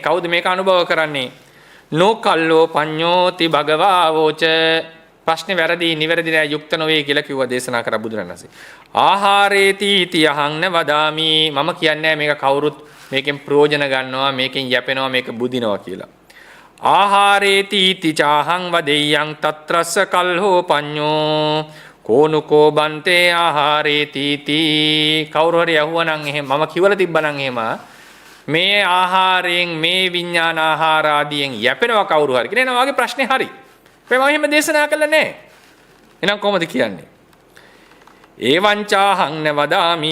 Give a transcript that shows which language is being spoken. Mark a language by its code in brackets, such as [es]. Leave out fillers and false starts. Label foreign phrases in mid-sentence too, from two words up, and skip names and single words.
[si] කවුද මේක අනුභව කරන්නේ? [pi] නෝකල්ලෝ පඤ්ඤෝති භගවා වෝච. [si] ප්‍රශ්නේ වැරදි, නිවැරදි නෑ, යුක්ත නොවේ කියලා කිව්වා දේශනා කර බුදුරණන් වහන්සේ. [pi] ආහාරේති තී අහං වදාමි. [si] මම කියන්නේ මේක කවුරුත් මේකෙන් ප්‍රයෝජන ගන්නවා, මේකෙන් යැපෙනවා, මේක බුදිනවා කියලා. [pi] ආහාරේති ඉති චාහං වදෙය්‍යං තත්‍රස්ස කල්හෝ පඤ්ඤෝ කෝනුකෝ බන්තේ ආහාරේති ඉති. [si] කවුරු හරි අහුවනම් එහෙම මම කිව්වලා තිබ්බනම් එහෙම මේ ආහාරයෙන් මේ විඥාන ආහාර ආදියෙන් යැපෙනවා කවුරු හරි කියන වගේ ප්‍රශ්නේ හරි. මම එහෙම දේශනා කළා නෑ. එහෙනම් කොහොමද කියන්නේ? [pi] ඒවං චාහං නවදාමි.